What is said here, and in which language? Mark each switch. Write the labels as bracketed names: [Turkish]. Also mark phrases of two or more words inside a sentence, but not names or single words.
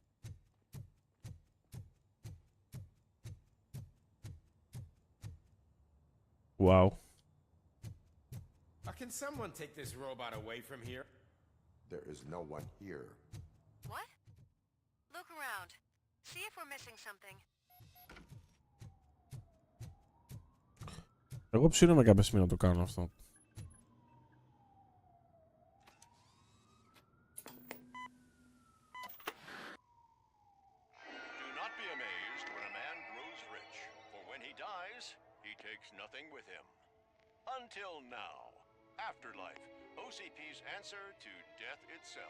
[English] Wow. Can someone take this robot away from here? There is no one here. What? Look around. See if we're missing something. [Greek] Εγώ ψήνομαι κάποια στιγμή να το κάνω αυτό. [English] Until now, Afterlife, OCP's answer to death itself.